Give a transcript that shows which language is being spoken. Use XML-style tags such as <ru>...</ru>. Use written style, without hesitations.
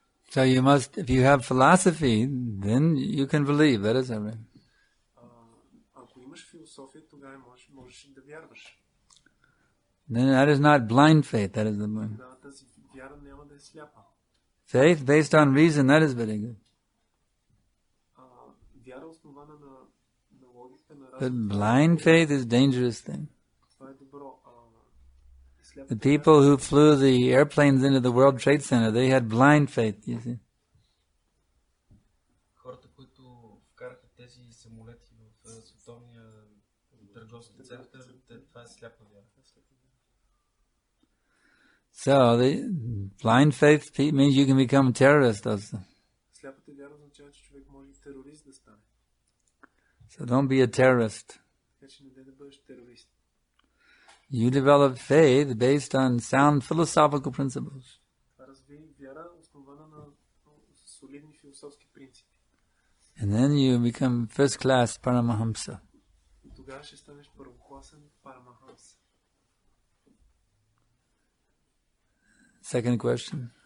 <en>So you must, if you have philosophy, then you can believe. That is everything.</en> <bg>Ако имаш философия, тогава можеш да вярваш.</bg> <en>Then that is not blind faith. That is the blind.</en> <bg>Да, тази вяра няма да е сляпа.</bg> <en>Faith based on reason, that is very good.</en> <bg>Вяра основана на логика, на</bg> <en>But</en> <bg>разум.</bg> <en>blind faith is a dangerous thing.</en> <bg>Това е добро.</bg> <en>The people who flew the airplanes into the World Trade Center, they had blind faith, you see.</en> <bg>Хората, които вкараха тези самолети в световния търговски център, това е сляпа вяра.</bg> <en>So the blind faith means you can become a terrorist also.</en> <bg>Сляпата вяра означава, че човек може и терорист да стане.</bg> <en>So don't be a terrorist.</en> <bg>Така че не дай да бъдеш терорист.</bg> <en>You develop faith based on sound philosophical principles.</en> <bg>Разви вяра основана на солидни философски принципи.</bg> <en>And then you become first class Paramahamsa.</en> <bg>И тогава ще станеш първокласен Парамахамса.</bg> <en>Second question.</en>